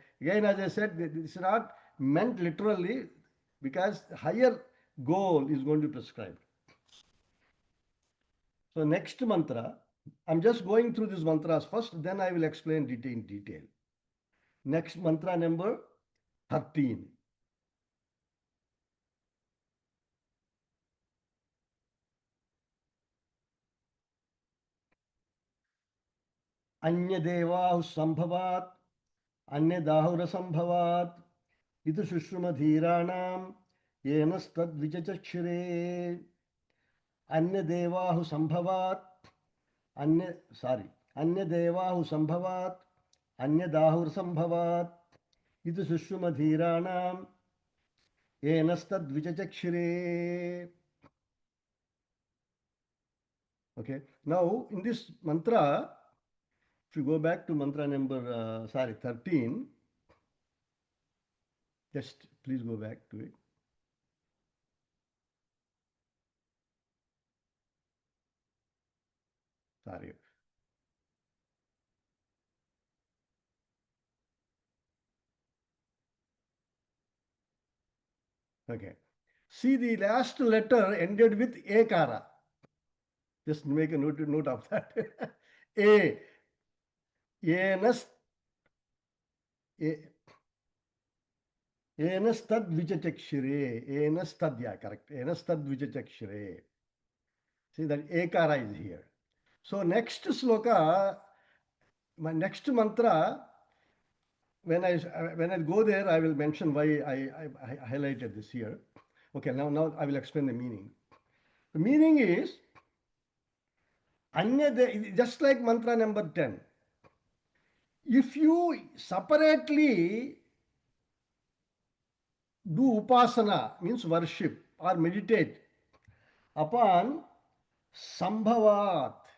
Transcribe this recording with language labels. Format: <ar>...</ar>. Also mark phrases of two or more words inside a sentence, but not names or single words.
<en>Again, as I said, this is not meant literally because higher goal is going to be prescribed. So next mantra, I'm just going through these mantras first, then I will explain in detail. Next mantra number 13.</en> <sa>अन्यदेवाहु सम्भवात्, अन्यदाहुर सम्भवात्, इति शुश्रुमधीराणां, येनस्तद् विचचक्षिरे. अन्यदेवाहु सम्भवात्, अन्यदेवाहु संभवात् अन्यदाहुर संभवात् इति सुषुमधीराणां येनस्तद्विचचक्षुरे.</sa> <en>Okay, now in this mantra, if you go back to mantra number 13, just please go back to it. Sorry. Okay. See, the last letter ended with ekara. Just make a note of that. A.</en> <sa>Enas. एनस्तद् विचचक्षिरे. Enastad,</sa> <en>yeah, correct.</en> <sa>एनस्तद् विचचक्षिरे.</sa> <en>See that ekara is here. So next sloka, my next mantra, when I go there, I will mention why I highlighted this here. Okay, now I will explain the meaning. The meaning is, just like mantra number 10, if you separately do upasana, means worship or meditate upon sambhavat.</en>